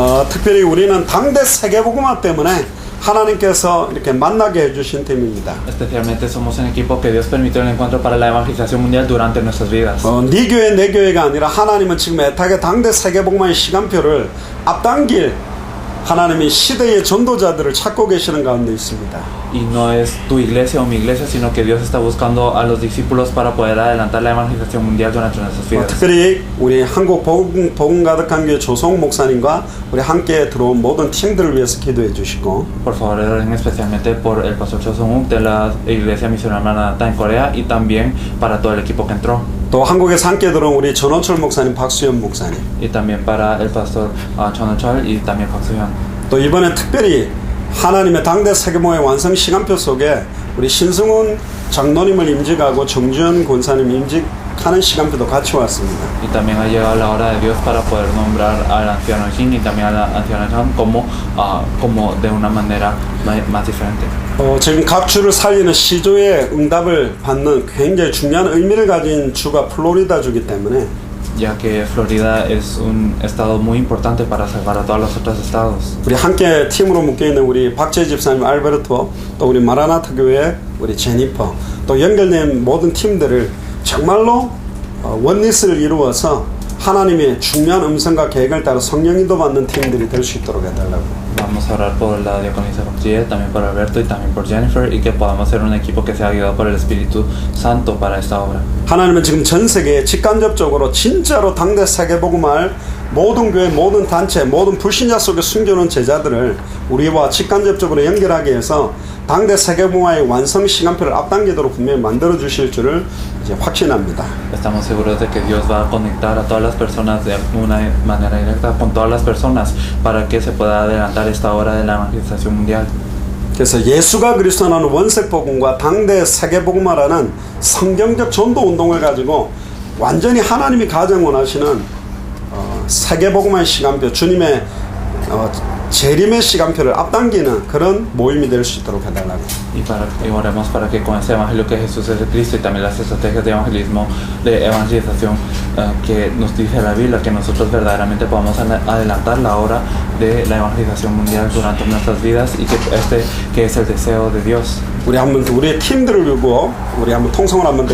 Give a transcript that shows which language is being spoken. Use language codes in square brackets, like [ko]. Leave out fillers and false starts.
[ko] 특별히 우리는 당대 세계복음화 때문에 하나님께서 이렇게 만나게 해주신 팀입니다. [es] Especialmente somos un equipo que Dios permitió el encuentro para la evangelización mundial durante nuestras vidas. [ko] 네 교회 내 교회가 아니라 하나님은 지금 애타게 당대 세계복음화의 시간표를 앞당길 하나님이 시대의 전도자들을 찾고 계시는 가운데 있습니다. [es] Y no es tu iglesia o mi iglesia, sino que Dios está buscando a los discípulos para poder adelantar la evangelización mundial durante nuestras vidas. [ko] 특별히 우리 한국 복음 가득한 교회 조성 목사님과 우리 함께 들어온 모든 팀들을 위해서 기도해 주시고 [es] Por favor, oren especialmente por el pastor Cho Sung-wook de la iglesia misionera Maranatha en Corea y también para todo el equipo que entró. [ko] 또 한국에서 함께 들어온 우리 전원철 목사님, 박수현 목사님 [es] Y también para el pastor Chon Won-chol y también Park Soo-hyun. [ko] 또 이번에 특별히 하나님의 당대 세계모의 완성 시간표 속에 우리 신승훈 장로님을 임직하고 정주현 권사님 임직하는 시간표도 같이 왔습니다. [es] Y también ha llegado la hora de Dios para poder nombrar al anciano Jin y también a la anciana Chan como de una manera más diferente. [ko] 지금 각 주를 살리는 시조의 응답을 받는 굉장히 중요한 의미를 가진 주가 플로리다 주기 때문에 [es] Ya que Florida es un estado muy importante para salvar a todos los otros estados. [ko] 우리 함께 팀으로 묶여있는 우리 박재 집사님 알베르토 또 우리 마라나타 교회 우리 제니퍼 또 연결된 모든 팀들을 정말로 원리스를 이루어서 하나님의 중요한 음성과 계획을 따라 성령 인도 받는 팀들이 될 수 있도록 해달라고. [es] Vamos a orar por la diaconisa Bakchie, también por Alberto y también por Jennifer y que podamos ser un equipo que sea guiado por el Espíritu Santo para esta obra. [ko] 하나님은 지금 전 세계에 직간접적으로 진짜로 당대 세계복음할 모든 교회, 모든 단체, 모든 불신자 속에 숨겨놓은 제자들을 우리와 직간접적으로 연결하기 위해서 당대 세계복음화의 완성 시간표를 앞당기도록 분명히 만들어 주실 줄을 이제 확신합니다. [es] Estamos seguros de que Dios va a conectar a todas las personas de una manera directa con todas las personas para que se pueda adelantar esta obra de la evangelización mundial. [ko] 그래서 예수가 그리스도라는 원색복음과 당대 세계복음화라는 성경적 전도 운동을 가지고 완전히 하나님이 가장 원하시는 세계복음화의 시간표, 주님의 재림의 시간표를 앞당기는 그런 모임이 될 수 있도록 해달라고. [es] Y oremos para que con ese evangelio que Jesús es de Cristo y también las estrategias de evangelismo, de evangelización que nos dice la Biblia, que nosotros verdaderamente podamos adelantar la hora de la evangelización mundial durante nuestras vidas y que es el deseo de Dios. [ko] 우리 한번 우리의 팀들을 두고 우리 한번 통성을 한번 더